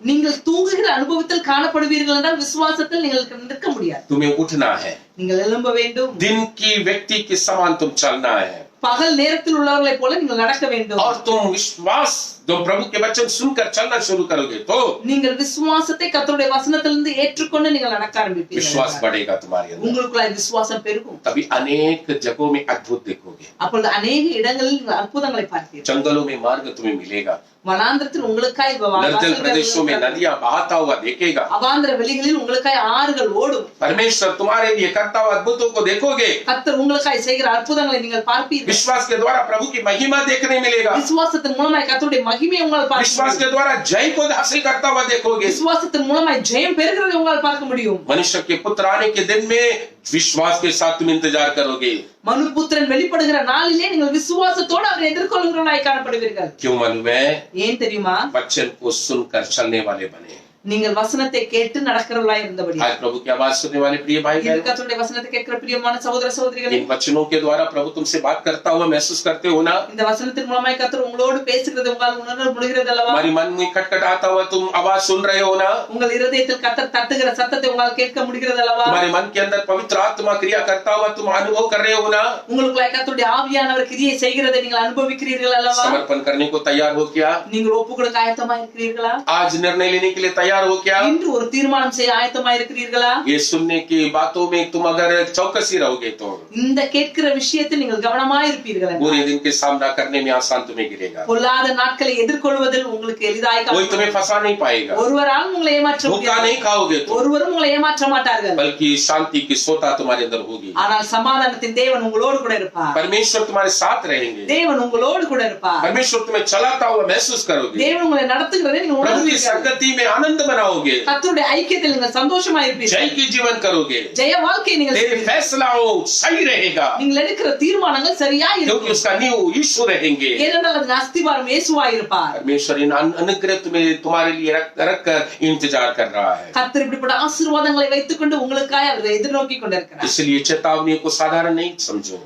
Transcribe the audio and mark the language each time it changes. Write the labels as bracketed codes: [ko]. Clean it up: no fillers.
[ta] நீங்கள் தூங்குகிற அனுபவத்தில் காணப்படுவீர்கள் என்றால் விசுவாசத்தில் நீங்கள் நிற்க முடியாது. [hi] तुम्हें उठना है. [ta] நீங்கள் எழும்ப வேண்டும். [hi] दिन की व्यक्ति के समान तुम चलना है. [ta] பகல் நேரத்தில் உள்ளவர்களைப் போல நீங்கள் நடக்க வேண்டும். [hi] और तुम विश्वास जो प्रभु के वचन सुनकर चलना शुरू करोगे तो [ta] நீங்கள் விசுவாசத்தை கர்த்தருடைய வசனத்திலிருந்து ஏற்றுக்கொண்டு நீங்கள் நடக்க ஆரம்பிப்பீர்கள். [hi] विश्वास बढ़ेगा तुम्हारे अंदर. [ta] உங்களுக்குள்ள விசுவாசம் பெருகும். [hi] तभी अनेक जगहों में अद्भुत देखोगे. [ta] அப்பொழுது अनेक இடங்களில் நீங்கள் அற்புதங்களை பார்ப்பீர்கள். [hi] जंगलों में मार्ग तुम्हें मिलेगा. [ta] வனாந்திரத்தில் உங்களுக்காய் [hi] निर्जल प्रदेशों में नदियां बहाता हुआ देखेगा. [ta] அவாந்திர வெளிகளில் உங்களுக்காய் ஆறுகள் ஓடும். [hi] परमेश्वर तुम्हारे लिए करता हुआ अद्भुतों को देखोगे. [ta] கர்த்தர் உங்களுக்காய் செய்கிற அற்புதங்களை நீங்கள் பார்ப்பீர்கள். [hi] विश्वास के द्वारा प्रभु की महिमा देखने मिलेगा. [ta] விசுவாசத்தின் மூலமாய் கர்த்தருடைய மகிமையை உங்களால் பார்க்க [hi] विश्वास के द्वारा जय को हासिल करता हुआ देखोगे. [ta] விசுவாசத்தின் மூலமாய் ஜெயம் பெறுகிறதை உங்களால் பார்க்க முடியும். [hi] मनुष्य के पुत्र आने के दिन में विश्वास के साथ तुम इंतजार करोगे. [ta] மனுபுத்திரன் வெளிப்படுகிற நாளிலே நீங்கள் விசுவாசத்தோடு அவரை எதிர்கொள்கிறவர்களாய் காணப்படுவீர்கள். [hi] क्यों मालूम है? [ta] ஏன் தெரியுமா? [hi] वचन को सुनकर चलने वाले बने. [ta] நீங்கள் வசனத்தை கேட்டு நடக்கிறவர்களாய் இருந்தபடி. [hi] आज प्रभु की आवाज सुनने वाले प्रिय भाई बहन, [ta] கர்த்தருடைய வசனத்தை கேட்கிற பிரியமான சகோதர சகோதரிகளே, [hi] इन वचनों के द्वारा प्रभु तुमसे बात करता हुआ महसूस करते हो ना? [ta] இந்த வசனத்தின் மூலமாய் கர்த்தர் உங்களோடு பேசுகிறது உங்களால் உணர முடிகிறது அல்லவா? [hi] हमारी मन में खटखटाता हुआ तुम आवाज सुन रहे हो ना? [ta] உங்கள் இதயத்தில் கர்த்தர் தட்டுகிற சத்தத்தை உங்களால் கேட்க முடிகிறது அல்லவா? [hi] तुम्हारे मन के अंदर पवित्र आत्मा क्रिया करता हुआ तुम अनुभव कर रहे हो ना? [ta] உங்களுக்குள்ள கர்த்தருடைய ஆவியானவர் கிரியை செய்கிறதை நீங்கள் அனுபவிக்கிறீர்கள் அல்லவா? [hi] समर्पण करने को तैयार हो क्या? [ta] நீங்கள் ஒப்புக்கொடுக்க ஆயத்தமாய் இருக்கிறீர்களா? [hi] आज निर्णय लेने के लिए तैयार हो क्या? [ta] இன்று ஒரு தீர்மானம் செய்ய ஆயத்தமாய் இருக்கிறீர்களா? [hi] ये सुनने की बातों में तुम अगर चौकसी रहोगे तो [ta] இந்த கேட்கிற விஷயத்தில் நீங்கள் கவனமாய் இருப்பீர்கள். [hi] बुरे दिन के सामना करने में आसान तुम्हें गिरेगा. [ta] பொல்லாத நாட்களை எதிர்கொள்வதில் உங்களுக்கு எளிதாய் [hi] कोई तुम्हें फंसा नहीं पाएगा. [ta] ஒருவரால் உங்களை ஏமாற்ற [hi] धोखा [ta] முடியாது. [hi] नहीं खाओगे तुम, [ta] ஒருவரும் உங்களை ஏமாற்ற மாட்டார்கள். [hi] बल्कि शांति की सोता तुम्हारे अंदर होगी. [ta] ஆனால் சமாதானத்தின் தேவன் உங்களோடு கூட இருப்பார். [hi] परमेश्वर तुम्हारे साथ रहेंगे. [ta] தேவன் உங்களோடு கூட இருப்பார். [hi] परमेश्वर तुम्हें चलाता हुआ महसूस करोगे. [ta] தேவன் உங்களை நடத்துகிறதை நீங்கள் [hi] प्रभु की [ta] உணர்வீர்கள். [hi] संगति में आनंद मनाओगे. [ta] கர்த்தருடைய ஐக்கியத்தில் நீங்கள் சந்தோஷமாய் இருப்பீர்கள். [hi] जय की जीवन करोगे. [ta] ஜெய வாழ்க்கையை நீங்கள் [hi] तेरे फैसलाओं सही रहेगा, [ta] நீங்கள் எடுக்கிற தீர்மானங்கள் சரியா [hi] क्योंकि [ta] இருக்கும். [hi] उसका नींव यीशु रहेंगे. [ta] ஏனென்றால் அதன் அஸ்திபாரம் இயேசுவாய் இருப்பார். [hi] परमेश्वर इन अनुग्रह तुम्हें तुम्हारे लिए रख कर इंतजार कर रहा है. [ta] கர்த்தர் இப்படிப்பட்ட ஆசீர்வாதங்களை வைத்துக்கொண்டு உங்களுக்காய் அவரை எதிர்நோக்கி கொண்டிருக்கிறார். [hi] इसलिए चेतावनी को साधारण नहीं समझो.